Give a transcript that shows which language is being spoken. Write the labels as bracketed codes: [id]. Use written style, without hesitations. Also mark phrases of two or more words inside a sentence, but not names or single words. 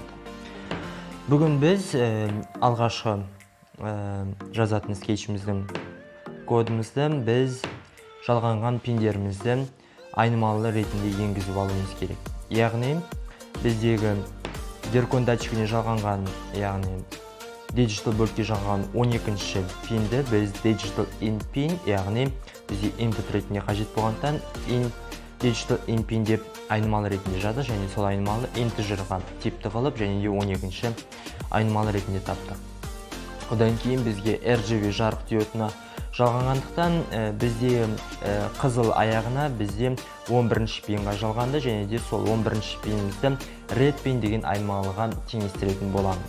[kk] Бүгін біз алғашқы жазатын скетчіміздің кодымызды біз жалғанған пиндерімізді айнымалы ретінде енгізіп алуымыз керек. Яғни біздегі геркон датчигіне жалғанған, яғни Digital бөлікке жалғанған 12-ші пинді біз [en] Digital in pin, [kk] яғни бізде input ретінде қажет болғандықтан [en] Digital in pin [kk] деп айнымалы ретінде жаздық, және сол айнымалы integerға типті қылып, және де 12-ші айнымалы ретінде таптық. Одан кейін бізге RGB жарық диодына жалғанғандықтан бізде қызыл аяғына бізде 11-ші пинға жалғанды, және де сол 11-ші пинімізді [en] red pin [kk] деген айнымалыға теңестіретін боламыз.